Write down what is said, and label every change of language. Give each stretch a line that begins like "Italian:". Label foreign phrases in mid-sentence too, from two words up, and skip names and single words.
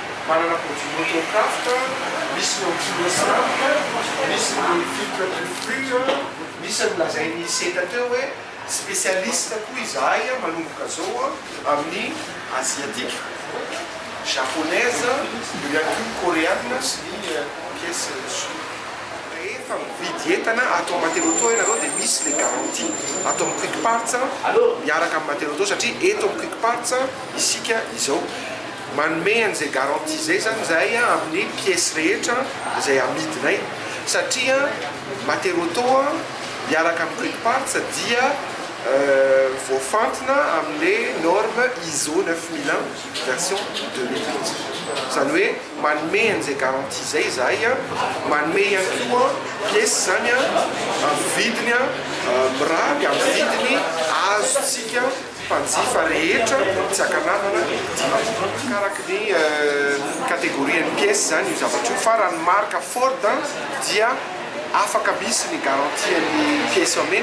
Malagasy: manana produit motocraft, misy ny antilosample, misy ny
French: filtre de flux,
Malagasy: misy ny lazainy seta teo hoe spécialiste koa izahay manomboka zao amin'ny
French: asiatique, japonaise,
Malagasy: eo ihany koa coréenne sy ny pièce rehefa mividy entana atao amin'ny
French: matériau auto
Malagasy: ianareo dia misy le garantie atao amin'ny
English: quick parts
Malagasy: miaraka amin'ny
French: matériau auto
Malagasy: satria eto amin'ny quick parts isika izao manome an'izay garantie zay zany zahay amin'ny pièce rehetra izay amidinay satria
French: matériau auto
Malagasy: miaraka amin'ny
English: quick parts
Malagasy: dia voafantina amin'le
French: norme ISO
Malagasy: 9001 version 2008 zany hoe manome an'izay garantie zay zahay manome ihany koa pièce zany amin'ny vidiny mirary amin'ny vidiny azotsika mpanjifa rehetra tsy akananana karaka ny catégorie ny pièce zany io zavatra io fa raha ny marque Ford dia afaka misy ny garantie ny pièce amena